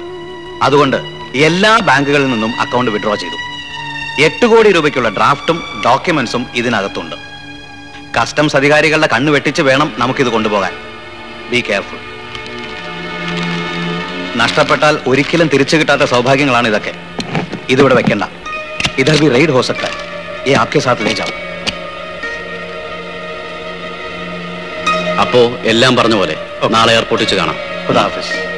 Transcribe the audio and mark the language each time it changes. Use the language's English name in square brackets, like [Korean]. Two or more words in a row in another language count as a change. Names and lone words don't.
[Malayalam] അതുകൊണ്ട് എല്ലാ ബാങ്കുകളിൽ നിന്നും അക്കൗണ്ട് വിഡ്രോ ചെയ്തു. 8 കോടി രൂപയ്ക്കുള്ള ഡ്രാഫ്റ്റും ഡോക്യുമെന്റ്സും ഇതിനകത്തുണ്ട്. കസ്റ്റംസ് അധികാരികളുടെ കണ്ണ് വെട്ടിച്ച് വേണം നമുക്കിത് കൊണ്ടുപോകാൻ. [English] be careful. [Malayalam] നഷ്ടപ്പെട്ടാൽ ഒരിക്കലും തിരിച്ചു കിട്ടാത്ത സൗഭാഗ്യങ്ങളാണ് ഇതൊക്കെ. ഇതിവിടെ വെക്കണ്ട. [Hindi] इधर भी रेड हो सकता है. ये आपके साथ ले जाओ. [Malayalam] അപ്പോ എല്ലാം പറഞ്ഞ പോലെ നാളെ എയർപോർട്ടിൽ വെച്ച് കാണാം. [Hindi] खुदा हाफिज.